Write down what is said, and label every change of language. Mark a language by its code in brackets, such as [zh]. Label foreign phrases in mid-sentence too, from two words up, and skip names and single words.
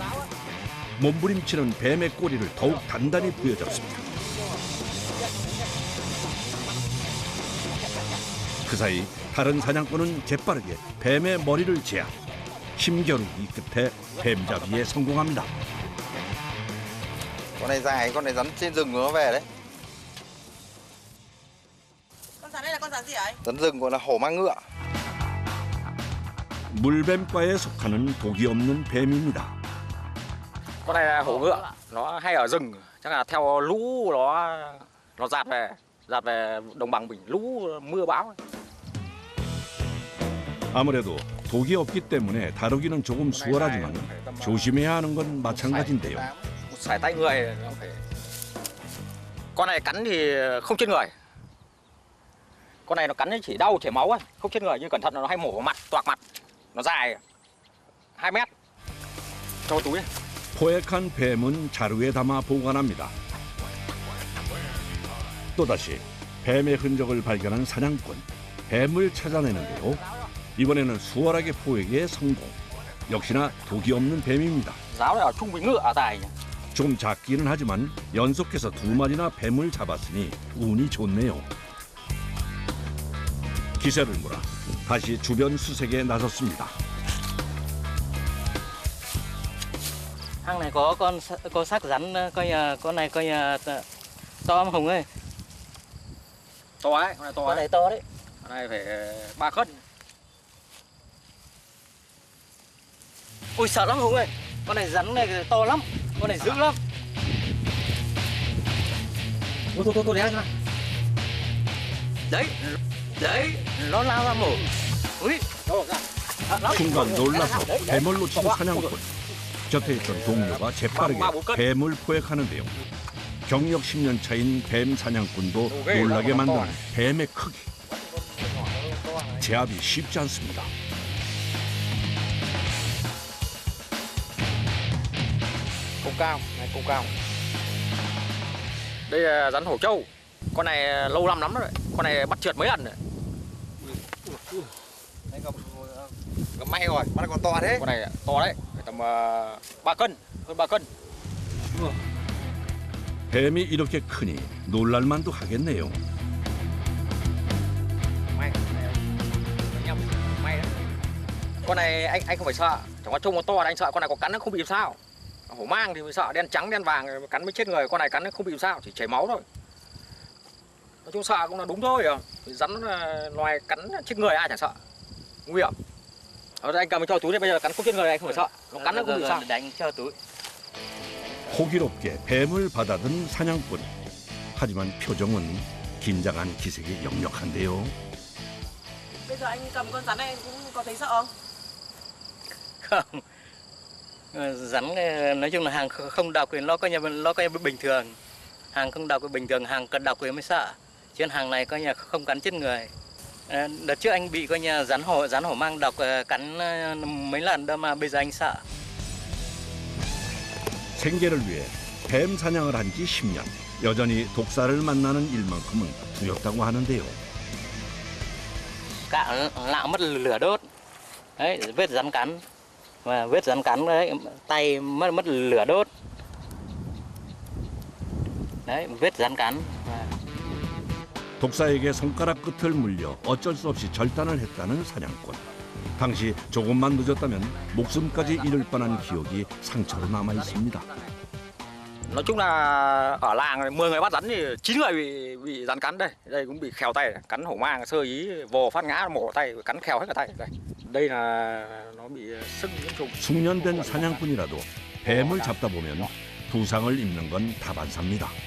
[ko] 몸부림치는 뱀의 꼬리를 더욱 단단히 부여잡습니다. 그 사이 다른 사냥꾼은 재빠르게 뱀의 머리를 제압. 힘겨루기 끝에 뱀 잡기에 성공합니다. [vi] Con này dài, con này rắn trên rừng nó về đấy. Con rắn này là con rắn gì ấy? Rắn rừng gọi là hổ mang ngựa. [ko] 물뱀과에 속하는 독이 없는 뱀입니다. [vi] Con này là hổ ngựa, nó hay ở rừng, chắc là theo lũ nó dạt về đồng bằng mình, lũ mưa bão. [ko] 아무래도 독이 없기 때문에 다루기는 조금 수월하지만 조심해야 하는 건 마찬가지인데요. [vi] Sải tay người nó phải. Con này cắn thì không chết người. Con này nó cắn thì chỉ đau chảy máu ấy, không chết người, nhưng cẩn thận nó hay mổ vào mặt, toạc mặt. Nó dài 2 mét. cho túi. [ko] 포획한 뱀은 자루에 담아 보관합니다. 또다시 뱀의 흔적을 발견한 사냥꾼, 뱀을 찾아내는데요. 이번에는 수월하게 포획에 성공. 역시나 독이 없는 뱀입니다. [vi] Giáo này ở chung với ngựa dài. [ko] 좀 작기는 하지만 연속해서 2마리나 뱀을 잡았으니 운이 좋네요. 기세를 몰아 다시 주변 수색에 나섰습니다. [vi] Hang này có con xác rắn con này to lắm Hùng ơi. To ấy, con này to Con đấy. này to đấy. Con này phải 3 cân. Ôi sợ lắm Hùng ơi. Con này rắn này to lắm. Con này dữ lắm. Thôi để ra. Đấy. Đấy, nó lao ra mổ. Ui. [ko] 순간 놀라서 뱀을 놓친 사냥꾼. 곁에 있던 동료가 재빠르게 뱀을 포획하는데요. 경력 10년 차인 뱀 사냥꾼도 놀라게 만드는 뱀의 크기. 제압이 쉽지 않습니다. [vi] Công cao, này công cao. Đây là rắn hổ trâu. Con này lâu năm lắm rồi. Con này bắt trượt mấy lần rồi. Gặp may rồi, bắt con to thế. Con này to đấy, phải tầm 3 cân, hơn 3 cân. [ko] 뱀이 이렇게 크니 놀랄만도 하겠네요. [vi] May, may đấy. Con này anh không phải sợ, chẳng qua trông nó to là anh sợ. Con này có cắn nó không bị sao. Hổ mang thì mới sợ, đen trắng đen vàng cắn mới chết người. Con này cắn nó không bị sao, chỉ chảy máu thôi. Nói chung sợ cũng là đúng thôi. Rắn là loài cắn chết người ai chẳng sợ, nguy hiểm. Anh cầm cho túi này, bây giờ cắn không chết người anh không phải sợ. Nó cắn nó không bị sao. Đánh cho túi. [ko] 호기롭게 뱀을 받아든 사냥꾼. 하지만 표정은 긴장한 기색이 역력한데요. [vi] Bây giờ anh cầm con rắn này cũng có thấy sợ không? Không. Rắn nói chung là hàng không độc thì nó coi như bình thường. Hàng không độc thì bình thường, hàng cần độc thì mới sợ. Chứ hàng này coi như không cắn chết người. Đợt trước anh bị coi như rắn hổ mang độc cắn mấy lần đâu mà bây giờ anh sợ. [ko] 생계를 위해 뱀 사냥을 한 지 10년. 여전히 독사를 만나는 일만큼은 두렵다고 하는데요. [vi] Cạo lạo mất lửa đốt. Đấy, vết rắn cắn. Và vết rắn cắn đấy, tay mất lửa đốt. Đấy, vết rắn cắn. [ko] 독사에게 손가락 끝을 물려 어쩔 수 없이 절단을 했다는 사냥꾼. 당시 조금만 늦었다면 목숨까지 잃을 뻔한 기억이 상처로 남아 있습니다. [vi] Nói chung là ở làng 10 người bắt rắn thì 9 người bị rắn cắn đây. Đây cũng bị khèo tay, cắn hổ mang sơ ý vồ phát ngã mổ tay, cắn khèo hết cả tay. Đây là nó bị sưng nhiễm trùng. [ko] 숙련된 사냥꾼이라도 뱀을 잡다 보면 부상을 입는 건 다반사입니다.